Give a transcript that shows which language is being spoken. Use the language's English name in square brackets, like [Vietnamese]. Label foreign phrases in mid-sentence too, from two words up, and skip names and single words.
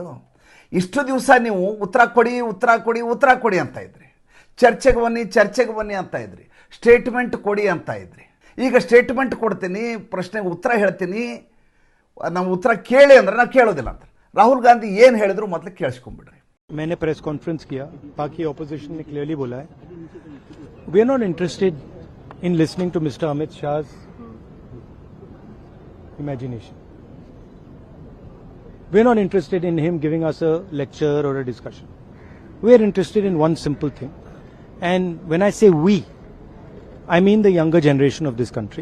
[Kannada] ಇಷ್ಟು ದಿವಸ ನೀವು ಉತ್ತರ ಕೊಡಿ ಅಂತ ಇದ್ರಿ, ಚರ್ಚೆಗೆ ಬನ್ನಿ ಅಂತ ಇದ್ರಿ, ಸ್ಟೇಟ್ಮೆಂಟ್ ಕೊಡಿ ಅಂತ ಇದ್ರಿ. ಈಗ ಸ್ಟೇಟ್ಮೆಂಟ್ ಕೊಡ್ತೀನಿ, ಪ್ರಶ್ನೆಗೆ ಉತ್ತರ ಹೇಳ್ತೀನಿ, ನಾವು ಉತ್ತರ ಕೇಳಿ ಅಂದರೆ ನಾವು ಕೇಳೋದಿಲ್ಲ ಅಂತ ರಾಹುಲ್ ಗಾಂಧಿ ಏನು ಹೇಳಿದ್ರು ಮೊದಲು ಕೇಳಿಸ್ಕೊಂಡ್ಬಿಡ್ರಿ. [English] मैंने press conference [Hindi] किया, बाकी [English] ऑपोजिशन ने क्लियरली [Hindi] बोला है [English] we are not interested in listening to Mr. Amit Shah's imagination. We are not interested in him giving us a lecture or a discussion. We are interested in one simple thing. And when I say we, I mean the younger generation of this country.